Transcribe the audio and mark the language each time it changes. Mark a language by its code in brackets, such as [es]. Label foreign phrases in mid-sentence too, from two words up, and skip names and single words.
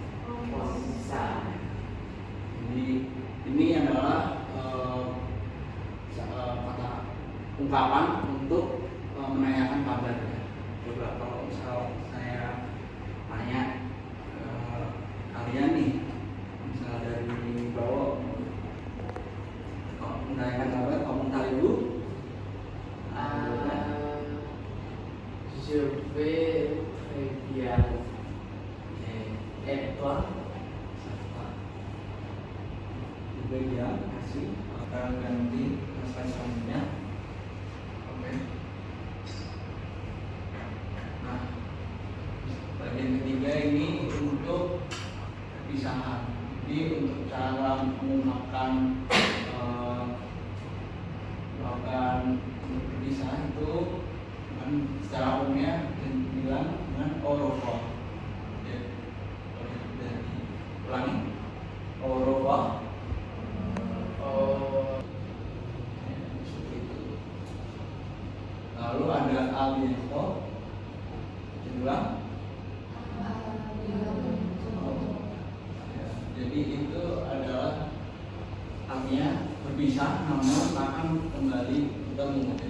[id] Jadi ini adalah kata ungkapan untuk menanyakan kabar. Coba kalau misal saya tanya kalian nih, misal dari bawah, kalau menanyakan kabar, komentar dulu. [fr] Je vais très bien. Et toi? [id] Ya, kasih akan ganti slide selanjutnya. Oke. Nah, bagian ketiga ini untuk perpisahan. Jadi untuk cara menggunakan berpisah itu dengan secara umumnya dibilang dengan [fr] au revoir. [id] Ya, dari ulangi [fr] au revoir. [id] Lalu ada albiento, diulang. Jadi itu adalah artinya berpisah namun akan kembali ketemu.